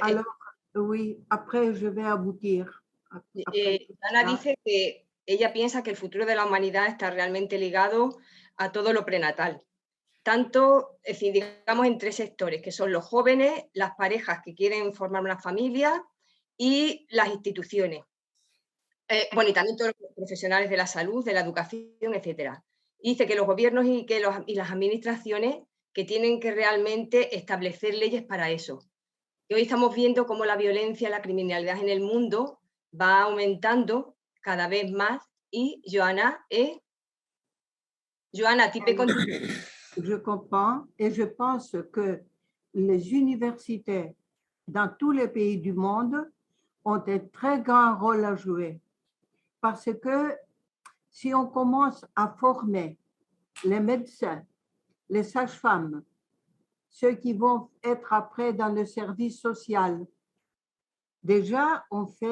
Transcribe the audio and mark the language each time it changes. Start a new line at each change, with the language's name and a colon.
French: alors, oui, après je vais aboutir.
Spanish: Ana dice que ella piensa que el futuro de la humanidad está realmente ligado a todo lo prenatal. Tanto, es decir, digamos en tres sectores, que son los jóvenes, las parejas que quieren formar una familia y las instituciones. Bueno, y también todos los profesionales de la salud, de la educación, etcétera. Y dice que los gobiernos y las administraciones que tienen que realmente establecer leyes para eso. Y hoy estamos viendo cómo la violencia, la criminalidad en el mundo va aumentando cada vez más.
French: Y Johanna, tu peux continuer. Je comprends et je pense que les universités dans tous les pays du monde ont un très grand rôle à jouer. Parce que si on commence à former les médecins, les sages-femmes, ceux qui vont être après dans le service social, déjà on